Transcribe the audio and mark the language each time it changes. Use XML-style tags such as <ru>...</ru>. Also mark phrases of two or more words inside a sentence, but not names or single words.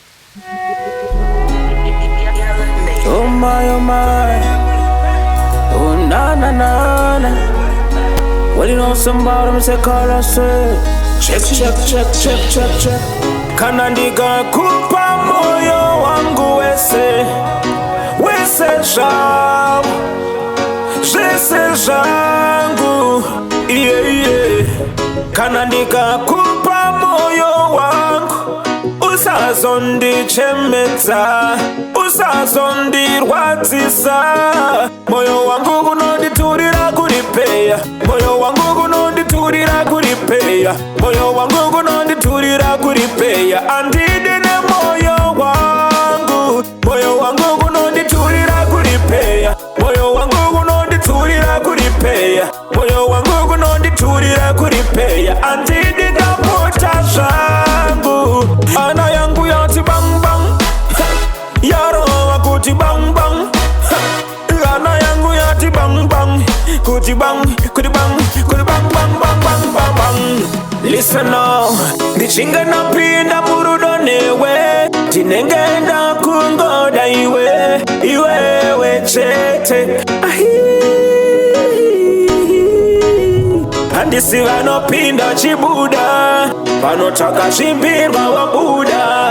<en>Oh my, oh my. Oh na na na na. Well, you know somebody me say call us check check check check check check.</en> <sn>Kana ndiga kupa moyo wangu wese jangu, jese jangu, yeah yeah. Kana ndiga kupa moyo wangu, usazondi chemeza, usazondi rwatisa. Moyo wangu kunonditurira kuripeya, moyo wangu kunonditurira kuripeya, moyo wangu kunonditurira kuripeya. Andidine moyo wangu, moyo wangu kunonditurira kuripeya, moyo wangu kunonditurira kuripeya, moyo wangu kunonditurira kuripeya. Andidine pota zangu, ana yangu yati bang bang, yaro wakuti bang bang. Ana yangu yati bang bang, kuti bang, kuti bang, kuti bang bang bang bang bang bang.</sn> <en>Listen now,</en> <sn>ndichinga napinda murudonewe, tinengenda kungoda iwe wechete. Handisi vanopinda chibuda, vanotaka chimbirwa wabuda.</sn>